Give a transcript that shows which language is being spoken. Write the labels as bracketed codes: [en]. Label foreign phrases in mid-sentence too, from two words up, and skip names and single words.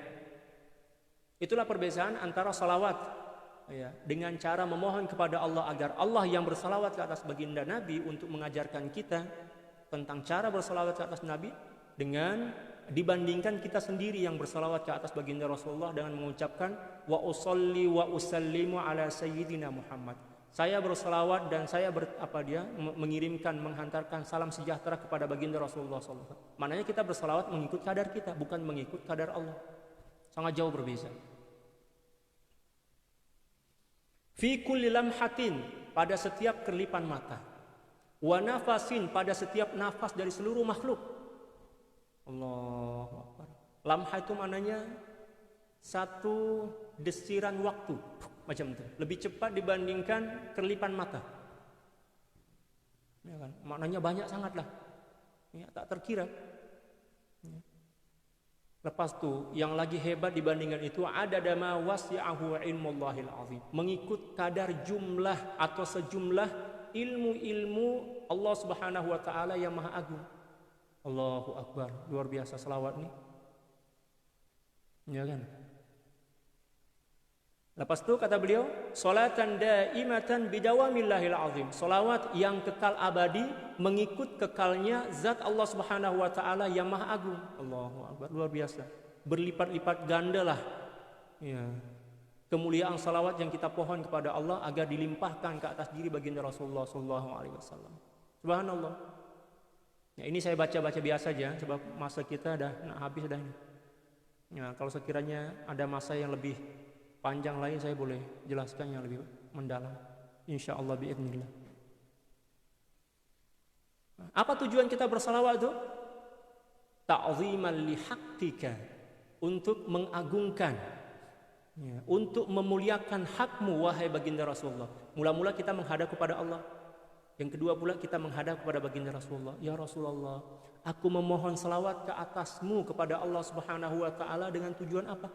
[ms] Itulah perbedaan antara salawat ya, dengan cara memohon kepada Allah agar Allah yang bersalawat ke atas baginda Nabi untuk mengajarkan kita tentang cara bersalawat ke atas Nabi, dengan dibandingkan kita sendiri yang bersalawat ke atas baginda Rasulullah dengan mengucapkan [ar] وأصلي وأسلم على سيدنا محمد. [ms] Saya bersalawat dan saya mengirimkan, menghantarkan salam sejahtera kepada baginda Rasulullah SAW. Maknanya kita bersalawat mengikut kadar kita, bukan mengikut kadar Allah. Sangat jauh berbeza. [ar] في كل لمحة, [ms] pada setiap kerlipan mata. [ar] ونفس, [ms] pada setiap nafas dari seluruh makhluk. [ar] الله أكبر. [ms] Lamha itu maknanya satu desiran waktu, macam itu. Lebih cepat dibandingkan kerlipan mata. Ya kan? Maknanya banyak sangatlah. Ya, tak terkira. Ya. Lepas itu yang lagi hebat dibandingkan itu ada [ar] دما وسعه علم الله العظيم. [ms] Mengikut kadar jumlah atau sejumlah ilmu-ilmu Allah [ar] سبحانه وتعالى [ms] yang maha agung. [ar] الله أكبر, [ms] luar biasa salawat nih. Ya kan? Lepas itu kata beliau, [ar] صلاة دائمة بدوام الله العظيم. [ms] Salawat yang kekal abadi mengikut kekalnya zat Allah [ar] سبحانه وتعالى [ms] yang maha agung. [ar] الله أكبر, [ms] luar biasa. Berlipat-lipat gandalah ya, kemuliaan salawat yang kita pohon kepada Allah agar dilimpahkan ke atas diri baginda Rasulullah [ar] صلى الله عليه وسلم. [ms] Subhanallah. Ya, ini saya baca-baca biasa aja, sebab masa kita dah nak habis dah ini. Ya, kalau sekiranya ada masa yang lebih panjang lain, saya boleh jelaskan yang lebih mendalam. [ar] إن شاء الله بإذن الله. [ms] Apa tujuan kita bersalawat itu? [ar] تعظيما لحقك, [ms] untuk mengagungkan, ya, untuk memuliakan hakmu wahai baginda Rasulullah. Mula-mula kita menghadap kepada Allah. Yang kedua pula kita menghadap kepada baginda Rasulullah. Ya Rasulullah, aku memohon salawat ke atasmu kepada Allah [ar] سبحانه وتعالى [ms] dengan tujuan apa?